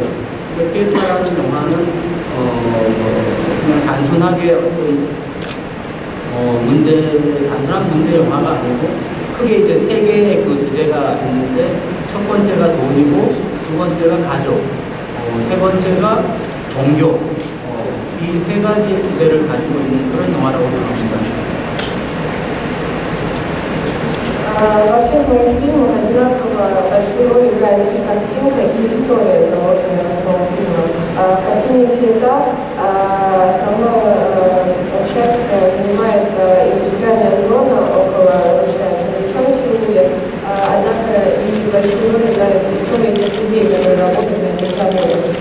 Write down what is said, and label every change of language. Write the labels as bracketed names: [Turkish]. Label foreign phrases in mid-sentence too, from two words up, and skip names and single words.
[Korean] 피에타라는 영화는 그냥 단순하게 단순한 문제 영화가 아니고 크게 이제 세 개의 그 주제가 있는데 첫 번째가 돈이고 두 번째가 가족, 세 번째가 종교, 이 세 가지의 주제를 가지고 있는 그런 영화라고 생각합니다. [Russian] Во всех моих фильмах одинаково большую роль играет и картинка, и история, заложенная в основу фильма. В картине «Пиета» основное участие занимает индустриальная зона около ручья Чунчонг, однако и большую роль играет история тех людей, которые работают на этих заводах.